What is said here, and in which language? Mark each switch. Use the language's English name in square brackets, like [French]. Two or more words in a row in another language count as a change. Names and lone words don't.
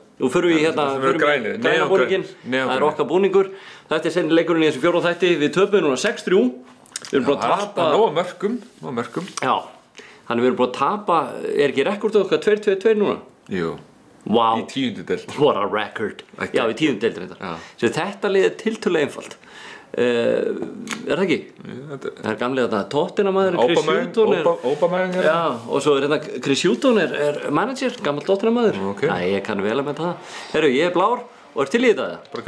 [Icelandic] Nú förum við hérna... Það verður grænið. Græna búninginn. Það er okkar búningur. Þetta er seinnileikurinn í þessum 4. þætti. Við töpum núna 6-3. Við erum búin að tapa... Nóg mörkum. Já. Þannig við erum búin að tapa... Er ekki rekordið okkar 2-2-2 núna? Jú. [English] Wow. [Icelandic] Í 10. deild. [English] What a record. [Icelandic] Já, í 10. deild reyndar. Þetta lið er tiltölulega einfalt. Er það ekki? Það er gamlega þetta Tottenham-maður, Chris Hughton er... Aubameyang er... Já, og svo er hérna Chris Hughton er manager, gammal Tottenham-maður. Ok. Nei, ég kann vel að með það. Herru, ég er blár og er til í þetta, eða?